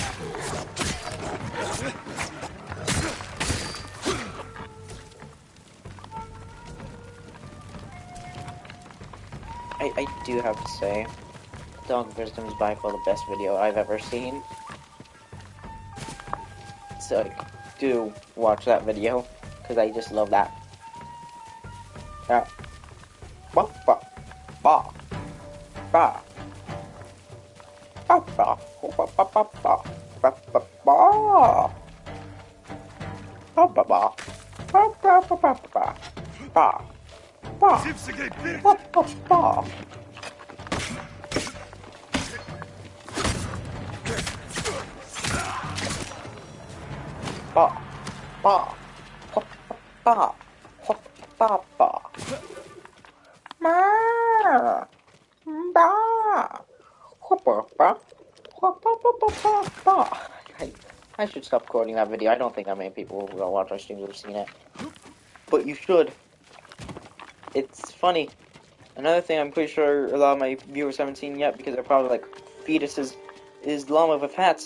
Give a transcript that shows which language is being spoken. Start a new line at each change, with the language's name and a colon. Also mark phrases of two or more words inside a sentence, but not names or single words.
English: I do have to say, Dog of Wisdom is by far the best video I've ever seen. So do watch that video, because I just love that. Yeah. Ba ba ba ba ba ba ba ba ba ba ba ba ba ba ba ba. Ba ba ba ba ba. Ma ba. I should stop quoting that video. I don't think that many people who watch our streams have seen it. But you should. It's funny. Another thing I'm pretty sure a lot of my viewers haven't seen yet because they're probably like fetuses is Llama with Hats.